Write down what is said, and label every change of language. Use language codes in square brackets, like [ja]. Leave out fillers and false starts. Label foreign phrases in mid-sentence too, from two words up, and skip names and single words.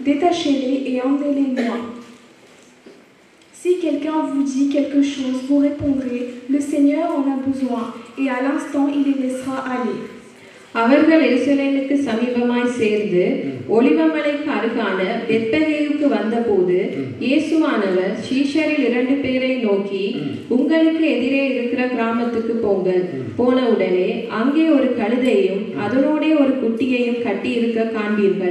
[fr] détachez-les et emmenez-les-moi. Si quelqu'un vous dit quelque chose, vous répondrez, le Seigneur en a besoin, et à l'instant il les laissera aller. [ta] அவர்கள் எருசலேமுக்கு சமீபமாய் சேர்ந்து ஒலிவமலைக்கு அருகான பெத்பகேயுக்கு வந்தபோது இயேசுவானவர் சீஷரில் 2 பேரை நோக்கி, உங்களுக்கு எதிரே இருக்கிற கிராமத்துக்கு போங்கள். போன உடனே அங்கே ஒரு கழுதையும் அதனோட ஒரு குட்டியையும் கட்டி இருக்க காண்பீர்கள்.